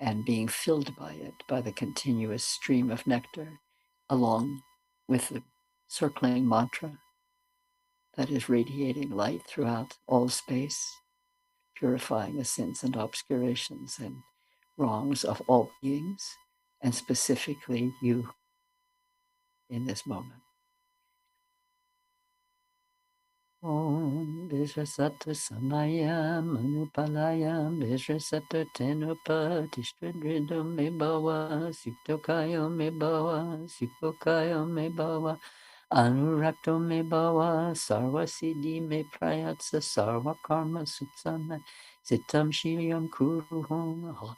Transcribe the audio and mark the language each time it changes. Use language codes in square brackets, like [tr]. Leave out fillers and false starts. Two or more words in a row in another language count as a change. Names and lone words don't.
[en] and being filled by it, by the continuous stream of nectar, along with the circling mantra that is radiating light throughout all space, purifying the sins and obscurations and wrongs of all beings, and specifically you in this moment. [sa] Om Vishasatu Samayam Anupalayam Vishasatu Tenupa Tishtridrido Me Bawa Suktokayo Me Bawa Supokayo Me Bawa Anurakto Me Bawa Sarva Siddhi Me Prayatsa Sarva Karma Sutsama Sitam Shilyam Kuruhum Ha